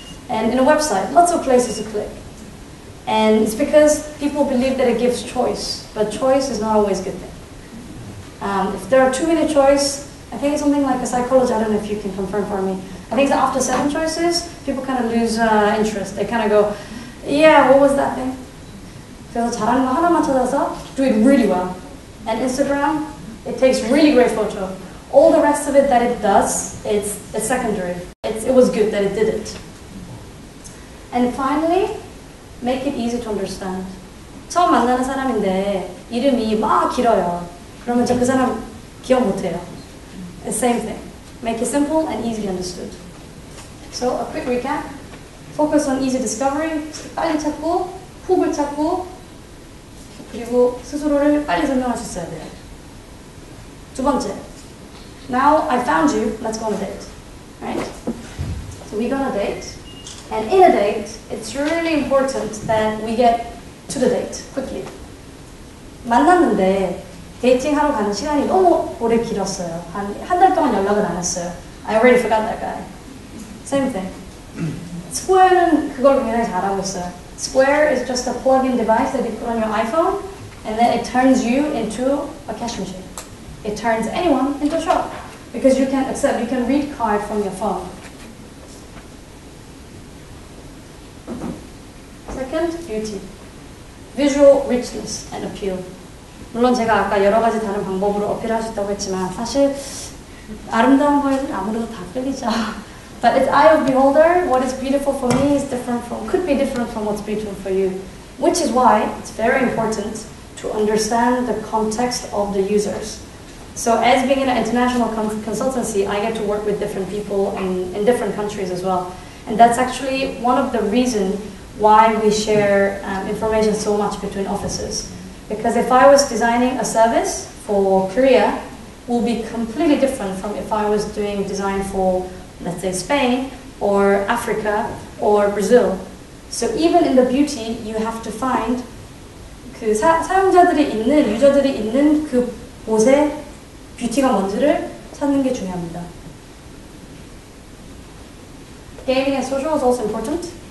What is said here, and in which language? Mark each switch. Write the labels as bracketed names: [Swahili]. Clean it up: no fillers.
[English] And in a website, lots of places to click. And it's because people believe that it gives choice, but choice is not always a good thing. If there are too many choices, I think it's something like a psychology, I don't know if you can confirm for me. I think that after 7 choices, people kind of lose interest. They kind of go, yeah, what was that thing? [Korean] 그래서 잘하는 거 하나만 찾아서 [English] do it really well. And Instagram, it takes really great photo. All the rest of it that it does, it's secondary. It was good that it did it. And finally, make it easy to understand. [Korean] 처음 만나는 사람인데 이름이 막 길어요. 그러면 저 그 사람 기억 못해요. [English] The same thing. Make it simple and easily understood. So a quick recap. Focus on easy discovery. [Korean] 빨리 찾고, 훅을 찾고, 그리고 스스로를 빨리 설명할 수 있어야 돼요. 두 번째. [English] Now I found you. Let's go on a date. Right? So we go on a date. And in a date, it's really important that we get to the date quickly. [Korean] 만났는데 데이팅하러 가는 시간이 너무 오래 길었어요. 한 달 동안 연락을 안 했어요. [English] I already forgot that guy. Same thing. [Korean] Square는 그걸 굉장히 잘하고 있어요. [English] Square is just a plug-in device that you put on your iPhone, and then it turns you into a cash machine. It turns anyone into a shop because you can read card from your phone. Second, beauty. Visual richness and appeal. [Korean] 물론 제가 아까 여러 가지 다른 방법으로 어필할 수 있다고 했지만 사실 아름다운 거에는 아무래도 다 끌리죠. [English] But it's eye of beholder. What is beautiful for me is could be different from what's beautiful for you. Which is why it's very important to understand the context of the users. So as being in an international consultancy, I get to work with different people in different countries as well. And that's actually one of the reasons why we share information so much between offices. Because if I was designing a service for Korea, it will be completely different from if I was doing design for, let's say, Spain, or Africa, or Brazil. So even in the beauty, you have to find [Korean] 그 사용자들이 있는, 유저들이 있는 그 곳의 뷰티가 뭔지를 찾는 게 중요합니다. [English] Gaming and social is also important.